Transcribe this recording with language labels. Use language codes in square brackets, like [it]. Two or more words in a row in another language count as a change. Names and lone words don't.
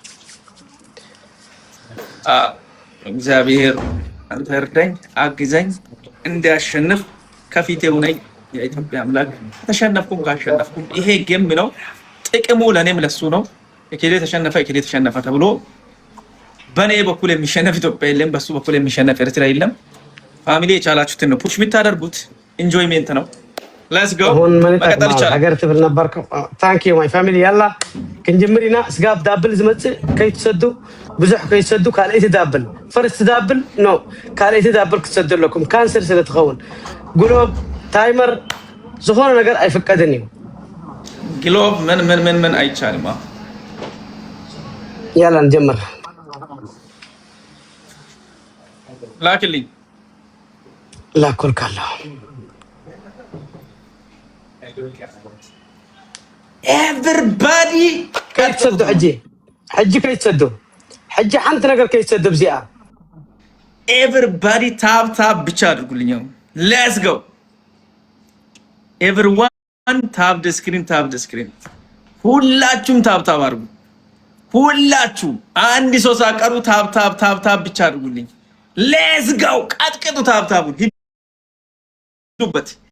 [am] እግዚአብሔር አንተ እርዳኝ፣ አግዘኝ፣ እንዲያሸንፍ ከፊቴ ሁነኝ። የኢትዮጵያ አምላክ ተሸነፍኩም ካሸነፍኩም ይሄ ጌም ነው። ጥቅሙ ለኔም ለሱ ነው። እከሌ ተሸነፈ ተብሎ በኔ በኩል የሚሸነፍ ኢትዮጵያ የለም፣ በሱ በኩል የሚሸነፍ ኤርትራ የለም። ፋሚሊ የቻላችሁትን ነው ፑሽ የምታደርጉት። ኢንጆይሜንት ነው። [en] let's go [am] መቀጠል ይቻላል። [ti] ሀገር ትብል ነበርኩ። [en] thank you my family [ti] ያላ ክንጅምሪና ስጋብ ዳብል ዝመጽእ ከይትሰዱ ብዙሕ ከይትሰዱ ካልአይቲ [en] double first double no [ti] ካልአይቲ ዳብል ክትሰዱ ኣለኩም ካንሰር ስለትኸውን ግሎብ ታይመር ዝኾነ ነገር አይፈቀድን እዩ። [am] ግሎብ ምን አይቻልም። ያላ እንጀምር። ላክልኝ ላኮልካለሁ። ኤቨሪባዲ [ti] ከይትሰዱ ሕጂ ከይትሰዱ ሕጂ ሓንቲ ነገር ከይትሰዱ ብዚኣ [am] ኤቨሪባዲ ታብ ብቻ አድርጉልኝ። [en] let's go everyone tap the screen [am] ሁላችሁም ታብ አድርጉ። ሁላችሁም አንድ ሰው ሳቀሩ ታብ ብቻ አድርጉልኝ። [en] let's go [am] ቀጥቅጡ። ታብታቡን ሂዱበት።